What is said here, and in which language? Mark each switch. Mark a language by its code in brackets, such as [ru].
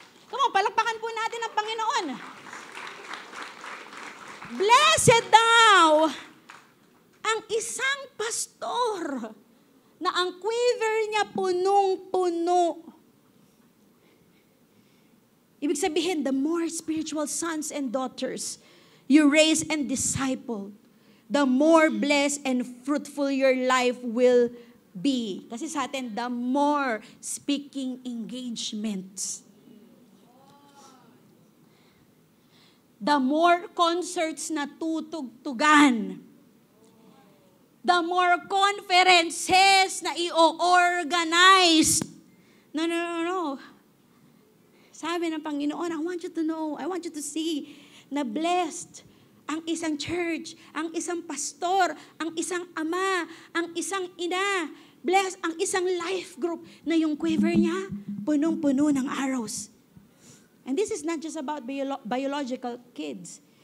[en] Come on, [tl] palakpakan po natin ang Panginoon. Blessed daw ang isang pastor na ang quiver niya punong-puno. Ibig sabihin, [en] the more spiritual sons and daughters you raise and disciple, the more blessed and fruitful your life will be. [tl] Kasi sa atin, [en] the more speaking engagements. The more concerts na tutugtugan. The more conferences na i-organize. No. [tl] Sabi ng Panginoon, [en] I want you to know, I want you to see [tl] na blessed ang isang church, ang isang pastor, ang isang ama, ang isang ina. Blessed ang isang life group na yung quiver niya, punong-puno ng arrows. [en] And this is not just about biological kids.